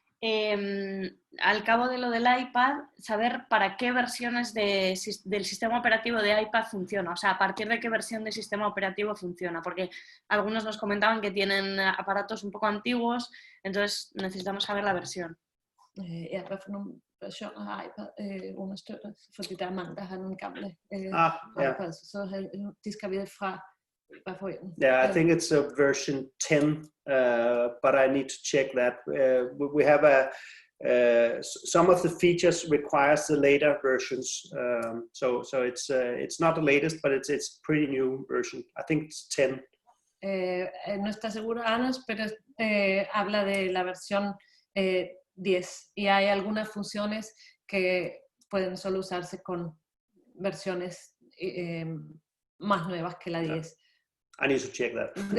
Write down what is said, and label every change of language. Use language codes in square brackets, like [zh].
[es] Al cabo de lo del iPad, saber para qué versiones del sistema operativo de iPad funciona, o sea, a partir de qué versión del sistema operativo funciona, porque algunos nos comentaban que tienen aparatos un poco antiguos, entonces necesitamos saber la versión. [da] Ja, hvad for nogle versioner har iPad understøtter, fordi der er mange, der har nogle gamle iPads, så de skal vide fra. [en] Yeah, I think it's a version 10, but I need to check that. We have some of the features requires the later versions, so it's not the latest, but it's pretty new version. I think it's 10. [es] No está seguro, Ana, pero habla de la versión 10 y hay algunas funciones que pueden solo usarse con versiones más nuevas que la 10. [en] I need to check that.